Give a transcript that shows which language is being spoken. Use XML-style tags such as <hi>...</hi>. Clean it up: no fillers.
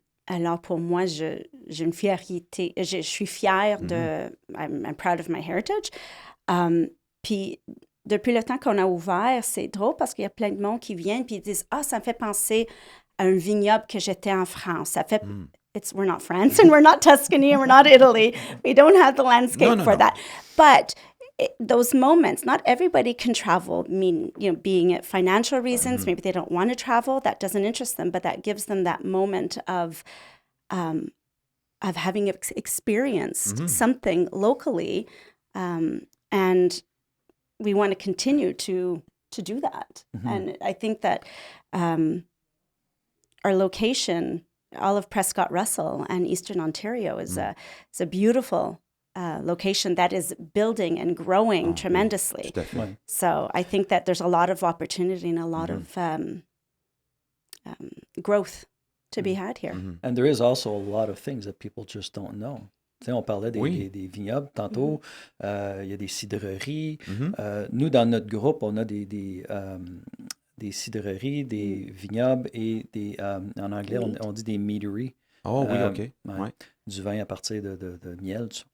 <fr>Alors pour moi, j'ai une fierté, je suis fière de,</fr> <en>I'm proud of my heritage.</en> <fr>Puis depuis le temps qu'on a ouvert, c'est drôle parce qu'il y a plein de monde qui viennent puis ils disent, ah, ça me fait penser à un vignoble que j'étais en France. Ça fait,</fr> <en>we're not France and we're not Tuscany and we're not Italy. We don't have the landscape No. for that. But those moments, not everybody can travel. Being it financial reasons, maybe they don't want to travel. That doesn't interest them, but that gives them that moment of having experienced something locally, and we want to continue to do that. And I think that our location, all of Prescott Russell and Eastern Ontario, is a beautiful location that is building and growing tremendously.</en> <fr>Tout à fait. Ouais.</fr> <en>So I think that there's a lot of opportunity and a lot of growth to be had here. And there is also a lot of things that people just don't know.</en> <fr>Tu sais, on parlait des vignobles tantôt. Il y a des cidreries. Nous, dans notre groupe, on a des cidreries, des vignobles et des, en anglais, on dit des meaderies. Oh oui, OK. Ouais. Ouais. Du vin à partir de miel. Tu sais.</fr>